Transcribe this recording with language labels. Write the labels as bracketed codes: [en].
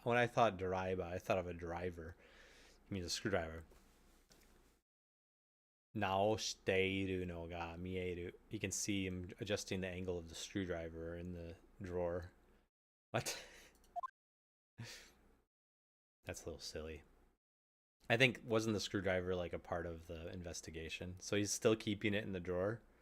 [en] When I thought doraiba, I thought of a driver. You mean a screwdriver. [ja] 直しているのが見える. [en] You can see him adjusting the angle of the screwdriver in the drawer. What? That's a little silly. I think wasn't the screwdriver like a part of the investigation? So he's still keeping it in the drawer.